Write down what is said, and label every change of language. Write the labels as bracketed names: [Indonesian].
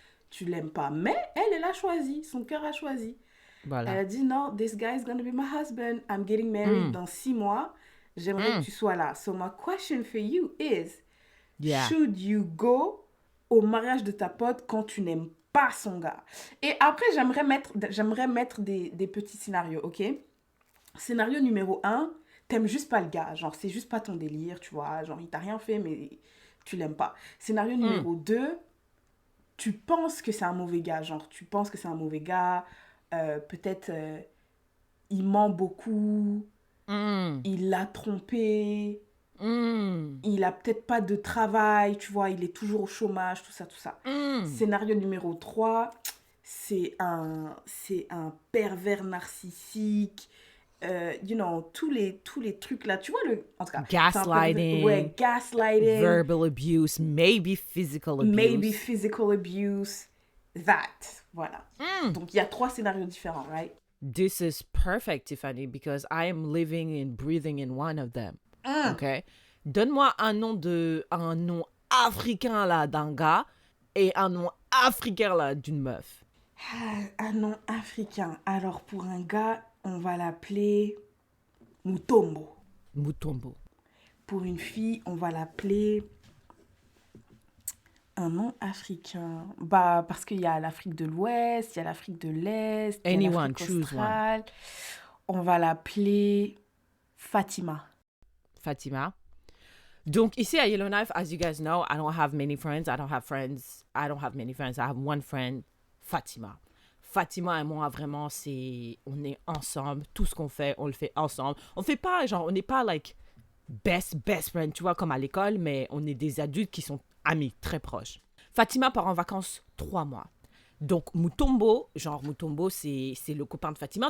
[French] Tu l'aimes pas. Mais elle a choisi, son cœur a choisi. Elle Voilà. a dit, non, [English] this guy is gonna be my husband. I'm getting married [French] dans 6 mois. J'aimerais que tu sois là. [English] So my question for you is, Yeah. should you go [French] au mariage de ta pote quand tu n'aimes pas son gars? Et après, j'aimerais mettre des petits scénarios, ok? Scénario numéro 1, t'aimes juste pas le gars. Genre, c'est juste pas ton délire, tu vois. Genre, il t'a rien fait, mais tu l'aimes pas. Scénario numéro 2, tu penses que c'est un mauvais gars. Genre, tu penses que c'est un mauvais gars. Peut-être, il ment beaucoup. Il l'a trompé. Il a peut-être pas de travail, tu vois, il est toujours au chômage, tout ça. Scénario numéro 3, c'est un pervers narcissique, tous les trucs là, tu vois, en tout cas, c'est un [English] Gaslighting. [French] ouais, gaslighting, [English] Verbal abuse, maybe physical abuse. maybe physical abuse, that, [French] voilà. Donc, il y a 3 scénarios différents, [English] right? This is perfect, Tiffany, because I am living and breathing in one of them. OK? [French] Donne-moi un nom africain là d'un gars et un nom africain là d'une meuf. Un nom africain. Alors, pour un gars, on va l'appeler Mutombo. Mutombo. Pour une fille, on va l'appeler un nom africain. Bah, parce qu'il y a l'Afrique de l'Ouest, il y a l'Afrique de l'Est, il y a [English] Anyone, [French] l'Afrique [English] choose [French] australe. On va l'appeler Fatima. Fatima. Donc, ici à [English] Yellowknife, as you guys know, I don't have many friends. I don't have many friends. I have one friend, Fatima. [French] Fatima et moi, vraiment, on est ensemble. Tout ce qu'on fait, on le fait ensemble. On fait pas, genre, on n'est pas, [English] like, best friend, [French] tu vois, comme à l'école, mais on est des adultes qui sont amis, très proches. Fatima part en vacances 3 mois. Donc, Mutombo, c'est le copain de Fatima.